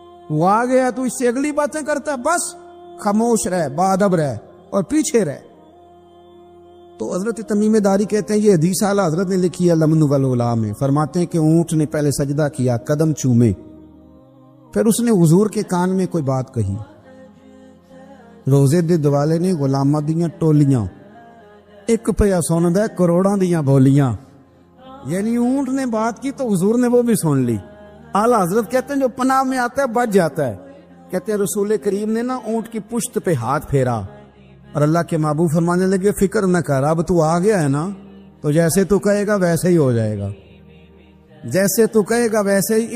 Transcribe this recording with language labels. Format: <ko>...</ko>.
<ur>وہ آ گیا تو اس سے اگلی باتیں کرتا ہے, بس خاموش رہ, باادب رہ اور پیچھے رہ. تو حضرت تمیم داری کہتے ہیں یہ حدیث اعلیٰ حضرت نے لکھی ہے لمن والعلا میں. فرماتے ہیں کہ اونٹ نے پہلے سجدہ کیا, قدم چومے, پھر اس نے حضور کے کان میں کوئی بات کہی.</ur> <pa>روزے دے دوالے نے غلاماں دیاں ٹولیاں, ایک پیا سندا کروڑاں دیاں بولیاں.</pa> <ur>یعنی اونٹ نے بات کی تو حضور نے وہ بھی سن لی. اعلیٰ حضرت کہتے ہیں جو پناہ میں آتا ہے بچ جاتا ہے. کہتے ہیں رسول کریم نے نا اونٹ کی پشت پہ ہاتھ پھیرا اور اللہ کے محبوب فرمانے لگے فکر نہ کر, اب تو آ گیا ہے نا, تو جیسے تو کہے گا ویسے ہی ہو جائے گا, جیسے تو کہے گا ویسے ہی.</ur>